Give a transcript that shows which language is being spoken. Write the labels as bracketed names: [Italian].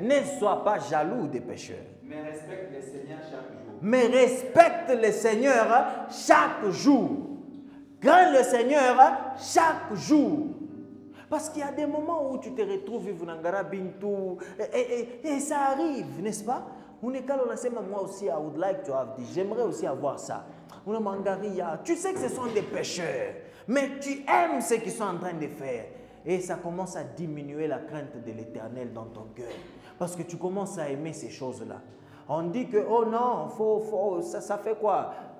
[French] Ne sois pas jaloux des pécheurs. Mais respecte le Seigneur chaque jour. Mais respecte le Seigneur chaque jour. Crains le Seigneur chaque jour. Parce qu'il y a des moments où tu te retrouves vivre dans Ngara Bintou et ça arrive, n'est-ce pas? Moi aussi, [English] I would like to have this. [French] J'aimerais aussi avoir ça. Tu sais que ce sont des pécheurs, mais tu aimes ce qu'ils sont en train de faire. Et ça commence à diminuer la crainte de l'Éternel dans ton cœur. Parce que tu commences à aimer ces choses-là. On dit que, oh non, ça fait quoi?